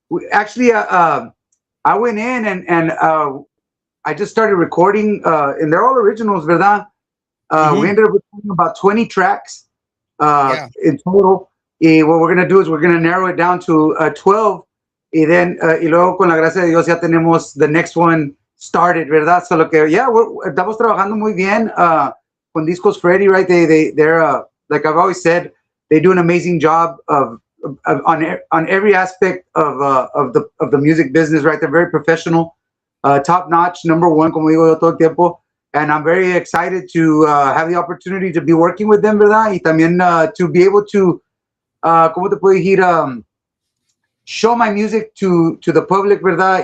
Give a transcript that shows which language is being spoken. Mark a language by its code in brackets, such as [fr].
[en] Actually, I went in and I just started recording, and they're all originals, ¿verdad? We Mm-hmm. ended up recording about 20 tracks Yeah. in total. What we're gonna do is we're gonna narrow it down to 12. [es] Y luego con la gracia de Dios ya tenemos [en] the next one started, [es] ¿verdad? [en] So yeah, [es] estamos trabajando muy bien con Discos Freddy, right? [en] They're like I've always said, they do an amazing job on every aspect of the music business, right? They're very professional, top notch, number one, [es] como digo yo todo el tiempo. [en] And I'm very excited to have the opportunity to be working with them, ¿verdad? [es] Y también [en] to be able to, [es] ¿cómo te puedo decir? [en] Show my music to the public, ¿verdad?